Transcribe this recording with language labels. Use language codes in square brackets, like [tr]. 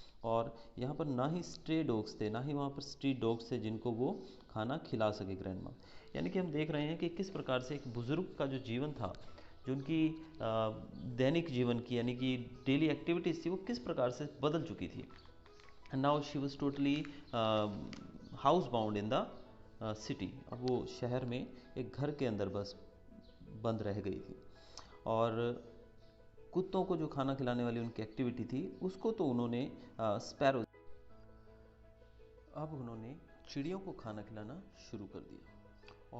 [hi] और यहाँ पर ना ही स्ट्रे डॉग्स थे, ना ही वहाँ पर स्ट्रीट डॉग्स थे जिनको वो खाना खिला सके ग्रैंड माँ। यानी कि हम देख रहे हैं कि किस प्रकार से एक बुज़ुर्ग का जो जीवन था, जो उनकी दैनिक जीवन की, यानी कि डेली एक्टिविटीज़ थी, वो किस प्रकार से बदल चुकी थी। [en] and now she was totally housebound in the city. [hi] अब वो शहर में एक घर के अंदर बस बंद रह गई थी। और कुत्तों को जो खाना खिलाने वाली उनकी एक्टिविटी थी उसको तो उन्होंने स्पैरो अब उन्होंने चिड़ियों को खाना खिलाना शुरू कर दिया।